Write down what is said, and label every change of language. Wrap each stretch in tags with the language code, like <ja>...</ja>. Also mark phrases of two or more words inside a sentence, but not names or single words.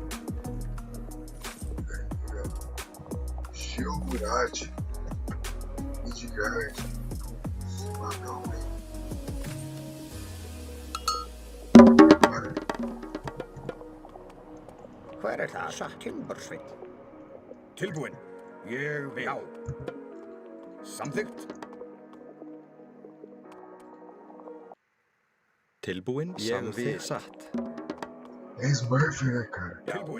<pt>Geo Murad. Midgard. Não, Bora.</pt> <is>Hver það? Satt timbursveit. Tilbúin. Ég vil. Já. Samþykkt. Tilbúin, samþykkt, satt.</is> <pt>É Smurf, né, cara?</pt> <is>Tilbúin.</is>